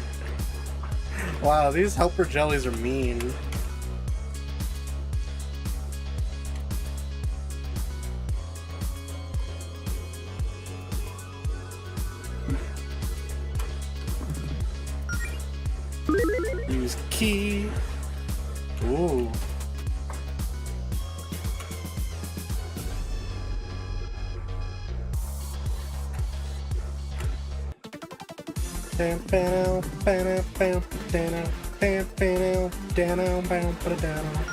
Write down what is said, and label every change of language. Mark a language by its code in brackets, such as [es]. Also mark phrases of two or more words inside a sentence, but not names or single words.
[en] Wow, these helper jellies are mean. Use key. Ooh. Bam bam bam bam bam bam bam bam bam bam.